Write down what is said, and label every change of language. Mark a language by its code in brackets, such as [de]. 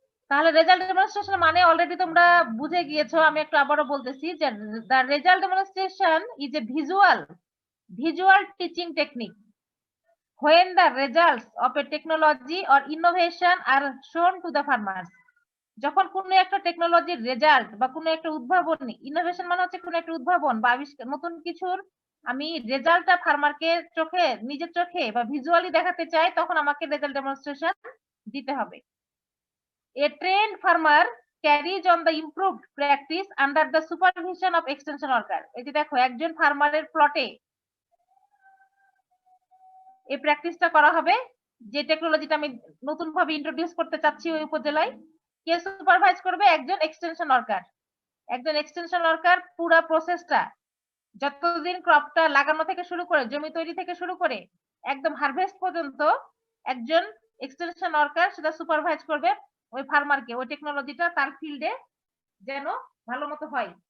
[bn] তাহলে result demonstration মানে already তোমরা বুঝে গিয়েছো, আমি একটু আবারও বলতেছি যে [en] the result demonstration is a visual teaching technique when the results of a technology or innovation are shown to the farmers. [bn] যখন কোনো একটা টেকনোলজির রেজাল্ট বা কোনো একটা উদ্ভাবন, ইনোভেশন মানে হচ্ছে কোনো একটা উদ্ভাবন বা আবিষ্কার, নতুন কিছুর আমি রেজাল্টটা ফার্মারকে চোখে, নিজের চোখে বা ভিজুয়ালি দেখাতে চাই, তখন আমাকে রেজাল্ট ডেমনস্ট্রেশন দিতে হবে। [en] A trained farmer carries on the improved practice under the supervision of extension worker. [bn] এই যে দেখো, একজন ফার্মারের প্লটে এই প্র্যাকটিসটা করা হবে, যে টেকনোলজিটা আমি নতুন ভাবে ইন্ট্রোডিউস করতে চাচ্ছি ওই উপজেলায়। কে সুপারভাইজ করবে? একজন এক্সটেনশন ওয়ার্কার। একজন এক্সটেনশন ওয়ার্কার পুরো প্রসেসটা, যতদিন ক্রপটা লাগানো থেকে শুরু করে, জমি তৈরি থেকে শুরু করে একদম হারভেস্ট পর্যন্ত, একজন এক্সটেনশন ওয়ার্কার সেটা সুপারভাইজ করবে ওই ফার্মারকে, ওই টেকনোলজিটা তার ফিল্ডে যেন ভালো মতো হয়।